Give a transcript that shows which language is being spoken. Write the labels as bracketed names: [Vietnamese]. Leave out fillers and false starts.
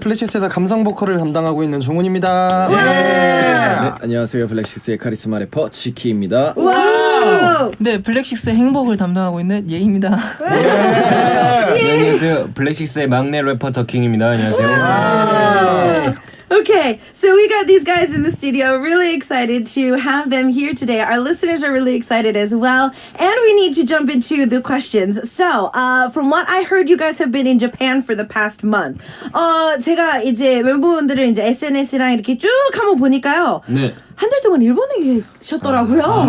[Korean] 블랙식스에서 감성 보컬을 담당하고 있는 종훈입니다. 네, 안녕하세요. 블랙식스의 카리스마 래퍼 지키입니다. 와우! 네, 블랙식스의 행복을 담당하고 있는 예입니다. 네, 안녕하세요. 블랙식스의 막내 래퍼 더킹입니다. 안녕하세요. [English] Okay, so we got these guys in the studio. Really excited to have them here today. Our listeners are really excited as well. And we need to jump into the questions. So, from what I heard, you guys have been in Japan for the past month. [Korean] 제가 이제 멤버분들을 이제 SNS랑 이렇게 쭉 한번 보니까요. 네. 한 달 동안 일본에 계셨더라고요.